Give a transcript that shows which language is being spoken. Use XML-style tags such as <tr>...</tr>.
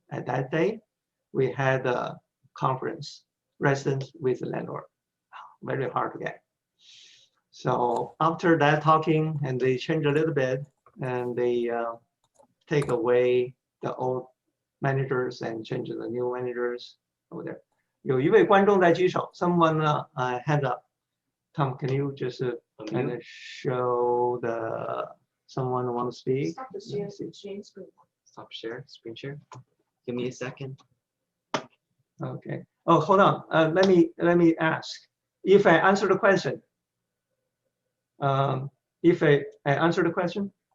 <en>At that day, we had a conference, residents with the landlord. Very hard to get. So after that talking, and they change a little bit, and they take away the old managers and change the new managers over there.</en> <zh>有一位观众在举手 ，</zh> <en>someone hand up. Tom, can you just kind of show the someone who want to speak? Stop the share screen. Stop share screen share. Give me a second. Okay. Oh, hold on. Let me ask. If I answer the question, if I answer the question.</en>